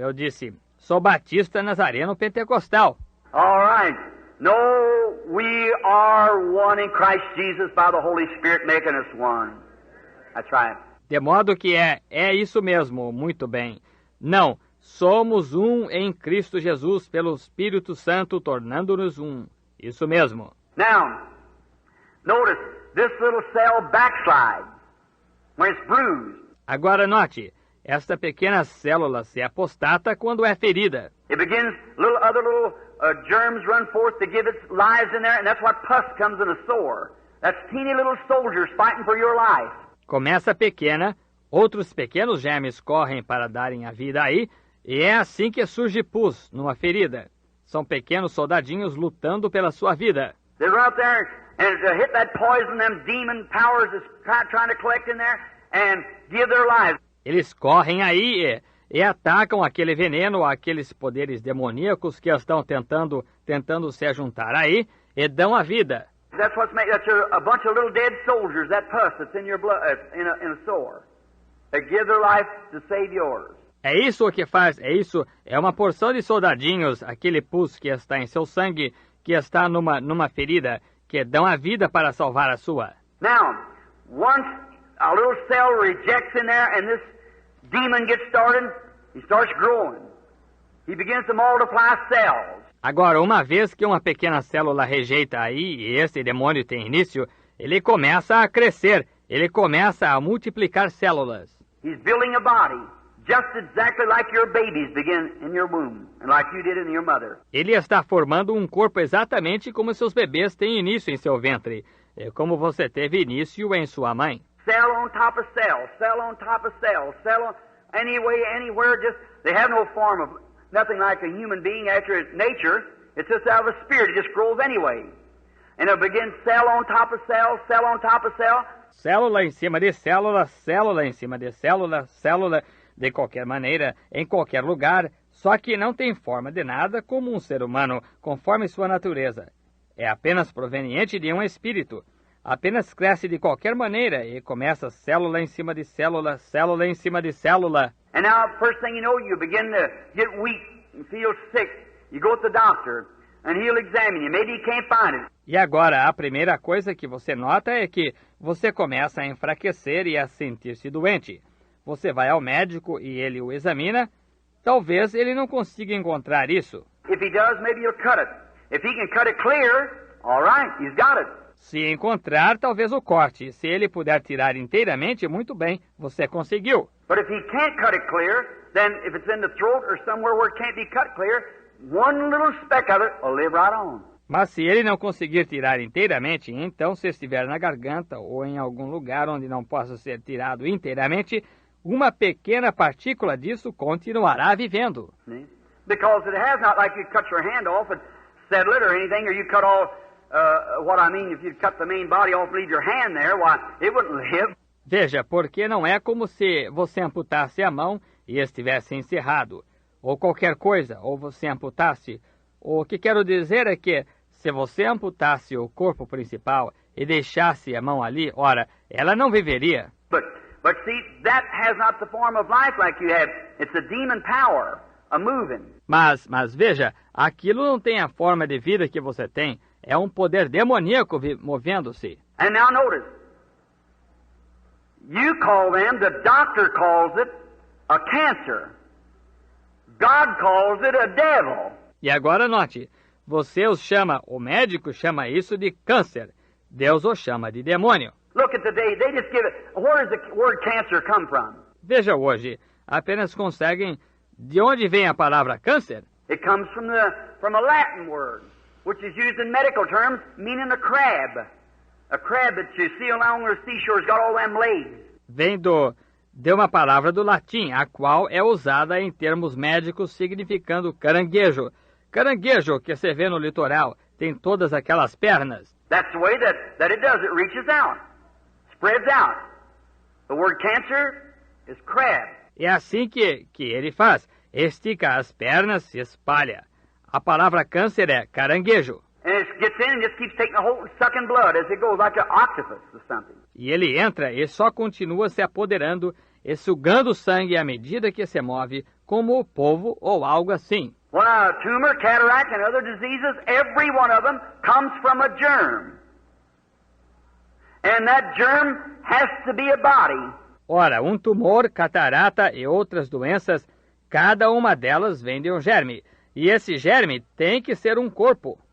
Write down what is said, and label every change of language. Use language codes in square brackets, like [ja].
[pt] Eu disse, sou batista nazareno pentecostal. [en] All right. No, we are one in Christ Jesus by the Holy Spirit making us one. That's right. [pt] De modo que é isso mesmo, muito bem. Não, somos um em Cristo Jesus pelo Espírito Santo tornando-nos um. Isso mesmo. [en] Now, notice, this little cell backslides when it's bruised. [pt] Agora note, esta pequena célula se apostata quando é ferida. [en] It begins, other little germs run forth to give its lives in there, and that's what pus comes in a sore. That's teeny little soldiers fighting for your life. [pt] Começa pequena, outros pequenos germes correm para darem a vida aí, e é assim que surge pus numa ferida. São pequenos soldadinhos lutando pela sua vida. [en] They run up there and to hit that poison, them demon powers is trying to collect in there and give their lives. [pt] Eles correm aí e atacam aquele veneno, aqueles poderes demoníacos que estão tentando se juntar aí e dão a vida. [en] That's what's made. That's a bunch of little dead soldiers. That pus that's in your blood, in a sore. They give their life to save yours. [pt] É isso o que faz. É uma porção de soldadinhos, aquele pus que está em seu sangue, que está numa ferida, que dão a vida para salvar a sua. [en] Now, once a little cell rejects in there, and this demon gets started, he starts growing. He begins to multiply cells. [pt] Agora, uma vez que uma pequena célula rejeita aí, e esse demônio tem início, ele começa a crescer, ele começa a multiplicar células. [en] He's building a body, just exactly like your babies begin in your womb, and like you did in your mother. [pt] Ele está formando um corpo exatamente como seus bebês têm início em seu ventre, como você teve início em sua mãe. [en] Cell on top of cell, cell on top of cell, cell on anywhere, just, they have no form of nothing like a human being after its nature. It's just out of a spirit. It just grows anyway. And it begins cell on top of cell, cell on top of cell. [pt] Célula em cima de célula, célula em cima de célula, célula de qualquer maneira, em qualquer lugar, só que não tem forma de nada como um ser humano, conforme sua natureza. É apenas proveniente de um espírito. Apenas cresce de qualquer maneira e começa célula em cima de célula, célula em cima de célula. [en] And now, first thing you know, you begin to get weak and feel sick. You go to the doctor, and he'll examine you. Maybe he can't find it. [pt] E agora, a primeira coisa que você nota é que você começa a enfraquecer e a sentir-se doente. Você vai ao médico e ele o examina. Talvez ele não consiga encontrar isso. [en] If he does, maybe he'll cut it. If he can cut it clear, all right, he's got it. [pt] Se encontrar, talvez o corte. Se ele puder tirar inteiramente, muito bem, você conseguiu. [en] But if he can't cut it clear, then if it's in the throat or somewhere where it can't be cut clear, one little speck of it will live right on. [pt] Mas se ele não conseguir tirar inteiramente, então se estiver na garganta ou em algum lugar onde não possa ser tirado inteiramente, uma pequena partícula disso continuará vivendo. [en] Because it has not, like you cut your hand off and settle it or anything, or you cut off, what I mean, if you cut the main body off and leave your hand there, why, it wouldn't live. [pt] Veja, porque não é como se você amputasse a mão e estivesse encerrado, ou qualquer coisa, ou você amputasse. O que quero dizer é que, se você amputasse o corpo principal e deixasse a mão ali, ora, ela não viveria. [en] But see, that has not the form of life like you have. It's a demon power, a moving. [pt] Mas veja, aquilo não tem a forma de vida que você tem. É um poder demoníaco movendo-se. [en] And now notice, you call them, the doctor calls it, a cancer. God calls it a devil. [pt] E agora note, você os chama, o médico chama isso de câncer. Deus o chama de demônio. [en] Look at today, they just give it, where does the word cancer come from? [pt] Veja hoje, apenas conseguem, de onde vem a palavra câncer? [en] It comes from a Latin word, which is used in medical terms, meaning a crab. A crab that you see along the seashore has got all them legs. [pt] Vem de uma palavra do latim, a qual é usada em termos médicos significando caranguejo. Caranguejo que se vê no litoral, tem todas aquelas pernas. [en] That's the way that it does. It reaches out, spreads out. The word cancer is crab. [pt] É assim que ele faz. Estica as pernas, se espalha. A palavra câncer é caranguejo. [en] And it gets in and just keeps taking a hold and sucking blood as it goes, like an octopus or something. [pt] E ele entra e só continua se apoderando e sugando sangue à medida que se move, como o polvo ou algo assim. [en] Well, a tumor, cataract, and other diseases, every one of them comes from a germ. And that germ has to be a body. [pt] Ora, um tumor, catarata e outras doenças, cada uma delas vem de um germe. E esse germe tem que ser um corpo.